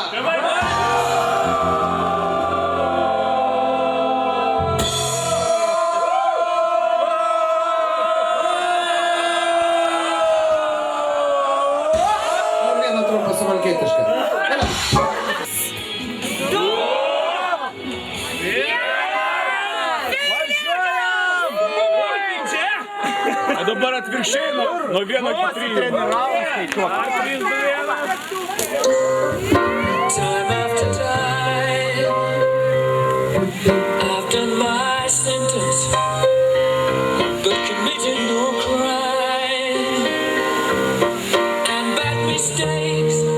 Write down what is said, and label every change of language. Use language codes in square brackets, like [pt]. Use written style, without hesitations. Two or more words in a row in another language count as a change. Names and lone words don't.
[lt] Ir viena trumpa suvalkietiška. A dabar atvirkščiai nuo 1 iki 3. [en] Time after time, I've done my sentence, but committed no crime and bad mistakes.